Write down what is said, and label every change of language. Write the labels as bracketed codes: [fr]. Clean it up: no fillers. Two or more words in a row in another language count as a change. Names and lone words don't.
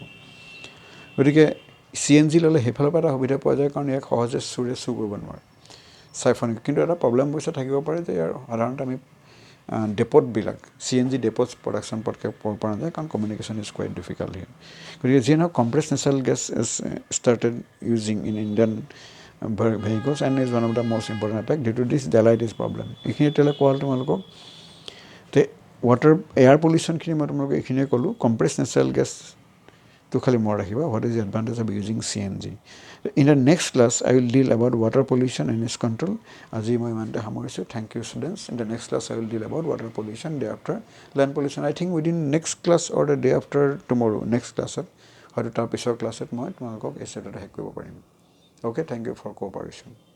[as] গতিকে CNG ল'লে সেইফালৰ পৰা এটা সুবিধা পোৱা যায়, কাৰণ ইয়াক সহজে চোৰে চুৰ কৰিব নোৱাৰে চাইফানিং. কিন্তু এটা প্ৰব্লেম পইচা থাকিব পাৰে যে ইয়াৰ সাধাৰণতে আমি ডেপ'টবিলাক CNG ডেপ'টছ প্ৰডাকশ্যন পটকৈ পৰা নাযায়, কাৰণ [en] communication is quite difficult here. [as] গতিকে যিয়ে নহওক [en] compressed natural gas is started using in Indian vehicles and is one of the most important aspect due to this Delhiitis problem. [as] এইখিনি এতিয়ালৈ কোৱা হ'ল তোমালোকক. তে এয়াৰ পলিউশ্যনখিনি মই তোমালোকক এইখিনিয়ে ক'লোঁ. [en] compressed natural gas [as] খালি মনত ৰাখিবা, [en] what is the advantage of using CNG. In the next class, I will deal about water pollution and its control. [as] আজি মই ইমানতে সামৰিছোঁ. [en] Thank you students. In the next class, I will deal about water pollution, day after land pollution. I think within next class or the day after tomorrow, next classত [as] হয়তো তাৰ পিছৰ ক্লাছত মই তোমালোকক এই ছেটতে শেষ কৰিব পাৰিম. [en] okay, thank you for cooperation.